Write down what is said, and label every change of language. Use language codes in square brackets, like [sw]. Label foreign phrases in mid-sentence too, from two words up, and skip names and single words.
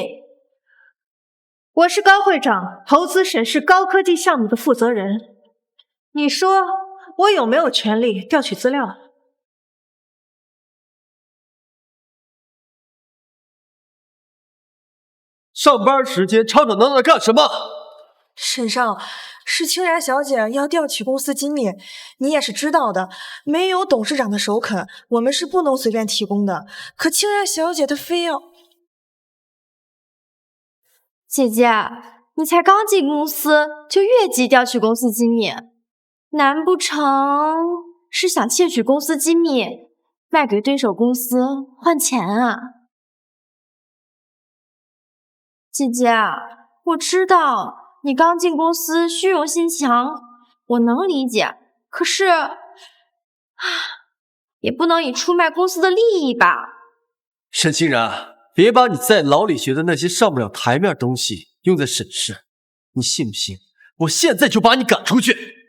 [zh] 我是高會長，投資審視高科技項目的負責人，你說我有沒有權利調取資料？上班時間吵吵鬧鬧幹什麼？沈少，是清然小姐要調取公司機密，你也是知道的，沒有董事長的首肯，我們是不能隨便提供的。可清然小姐她非要…… 姐姐，你才剛進公司就越級調取公司機密，難不成是想竊取公司機密，賣給對手公司換錢啊？姐姐，我知道你剛進公司虛榮心強，我能理解，可是也不能以出賣公司的利益吧？沈清然，別把你在牢裡學的那些上不了台面東西用在審視，你信不信我現在就把你趕出去？